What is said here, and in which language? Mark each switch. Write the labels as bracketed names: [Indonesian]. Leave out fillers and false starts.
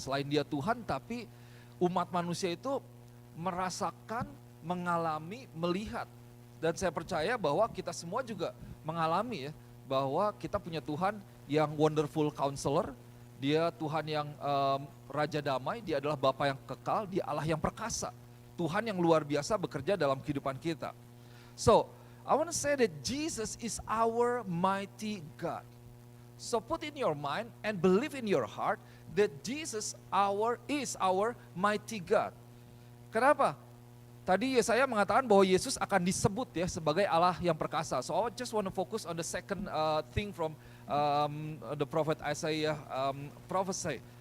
[Indonesian] Selain dia Tuhan, tapi umat manusia itu merasakan, mengalami, melihat. Dan saya percaya bahwa kita semua juga mengalami ya, bahwa kita punya Tuhan yang wonderful counselor, dia Tuhan yang Raja Damai, dia adalah Bapa yang kekal, dia Allah yang perkasa. Tuhan yang luar biasa bekerja dalam kehidupan kita. [English] So, I want to say that Jesus is our mighty God. So put in your mind and believe in your heart that Jesus is our mighty God. [Indonesian] Kenapa? Tadi Yesaya mengatakan bahwa Yesus akan disebut ya sebagai Allah yang perkasa. [English] So I just want to focus on the second thing from the prophet Isaiah prophesy.